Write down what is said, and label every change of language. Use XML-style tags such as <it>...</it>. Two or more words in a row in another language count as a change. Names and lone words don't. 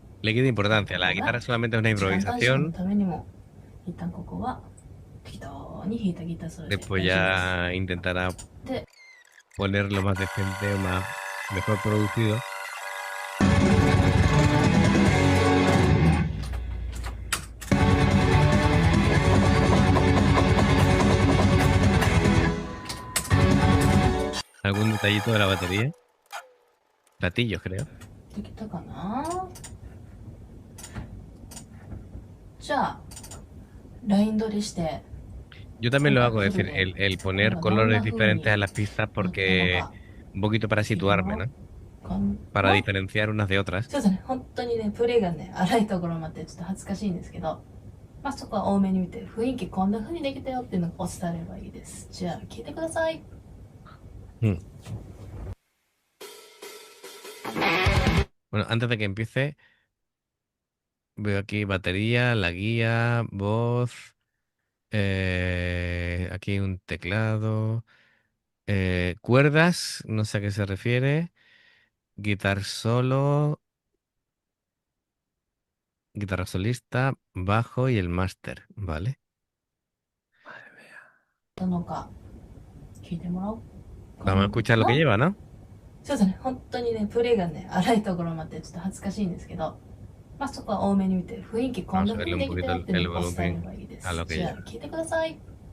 <es>Le quita</es> <ja>こ</ja> <es>importancia.</es> <ja>こ</ja> <es>La</es> <ja>が</ja> <es>guitarra solamente es una</es> <ja>時間短縮の</ja> <es>improvisación.</es> <ja>ためにも、一旦ここは適当に弾いたギターソロで</ja> <es>Después</es> <ja>大丈夫です。</ja> <es>ya intentará</es> <ja>で、</ja> <es>ponerlo más decente o más mejor producido. ¿Algún detallito de la batería? Platillos, creo.</es> <ja>できたかな。じゃあ、ライン取りして、</ja> <es>Yo también</es> <ja>今</ja> <es>lo</es> <ja>回</ja> <es>hago,</es> <ja>フ</ja> <es>es</es> <ja>ル</ja> <es>decir,</es> <ja>で</ja> <es>el</es> <ja>これ</ja> <es>poner</es> <ja>がどん</ja> <es>colores</es> <ja>な風</ja> <es>diferentes</es> <ja>に</ja> <es>a las pistas</es> <ja>なったの</ja> <es>porque</es> <ja>か、</ja> <es>un poquito para</es> <ja>いい</ja> <es>situarme,</es> <ja>よ。</ja> <es>¿no? Para diferenciar unas de otras.</es> <ja>そうですね、本当にね、プレイがね、荒いところもあってちょっと恥ずかしいんですけど、まあそこは多めに見て、雰囲気こんな風にできたよっていうのを伝えればいいです。じゃあ、聞いてください。 Mm.</ja> <es>Bueno, antes de que empiece, Veo aquí batería, la guía, voz, aquí un teclado, cuerdas, no sé a qué se refiere,</es> <en>guitar solo,</en> <es>guitarra solista, bajo y el máster, ¿vale?</es> <ja>のか聞いてもらおう。</ja> <es>Vamos a escuchar lo que lleva, ¿no?</es> <ja>そうですね、本当にね、プレイがね、荒いところもあってちょっと恥ずかしいんですけど、まあそこは多めに見て、雰囲気こん</ja> <es>Vamos</es> <ja>な</ja> <es>a</es> <ja>風</ja> <es>verle</es> <ja>に</ja> <es>un</es> <ja>できた</ja> <es>poquito</es> <ja>よ</ja> <es>el,</es> <ja>っていう</ja> <es>el</es> <ja>のを伝えれ</ja> <es>volumen</es> <ja>ばいいで</ja> <es>a</es> <ja>す。</ja> <es>lo que</es> <ja>じゃあ</ja> <es>lleva.</es> <ja>聞いてください。</ja>